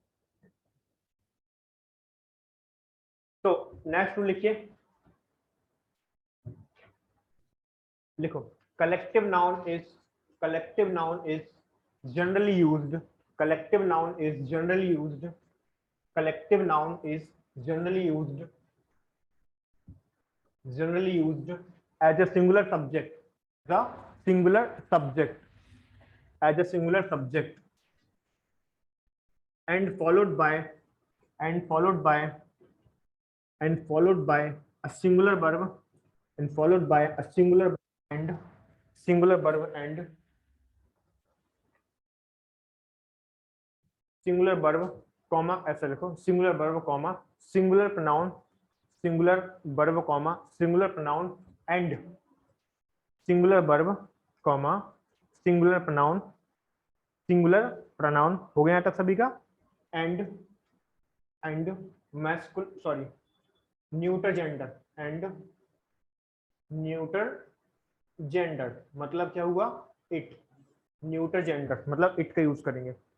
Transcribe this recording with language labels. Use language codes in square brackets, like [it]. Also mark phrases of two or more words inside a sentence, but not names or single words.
[hi] तो [en] next rule [hi] लिखिए, लिखो। [en] collective noun is collective noun is generally used collective noun is generally used collective noun is generally used generally used as a singular subject, the singular subject, as a singular subject, and followed by and followed by a singular verb, and followed by a singular verb and singular verb comma, [hi] ऐसा लिखो [en] singular verb comma singular pronoun, singular verb comma singular pronoun and singular verb comma singular pronoun [hi] हो गया तक सभी का, [en] and neuter gender [hi] मतलब क्या हुआ, इट, [en] neuter gender [hi] मतलब इट का यूज करेंगे।